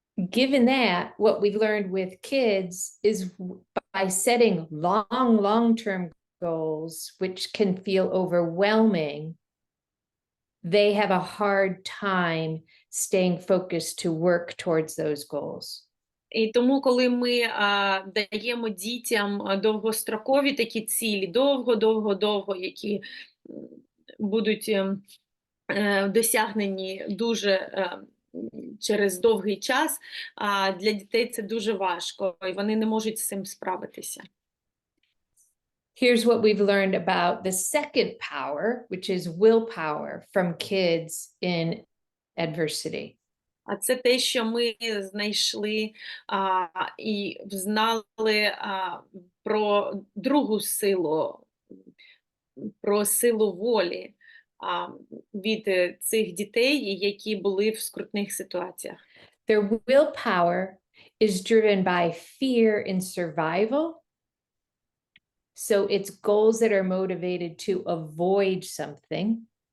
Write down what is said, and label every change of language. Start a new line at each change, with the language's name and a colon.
English: Given that, what we've learned with kids is by setting long-term goals, which can feel overwhelming, they have a hard time staying focused to work towards those goals.
Ukrainian: І тому, коли ми даємо дітям довгострокові такі цілі, довго, які будуть досягнені дуже через довгий час, для дітей це дуже важко, і вони не можуть з цим справитися.
English: Here's what we've learned about the second power, which is willpower from kids in adversity.
Ukrainian: А це те, що ми знайшли і знали про другу силу, про силу волі від цих дітей, які були в скрутних ситуаціях.
English: Their willpower is driven by fear and survival. So it's goals that are motivated to avoid something.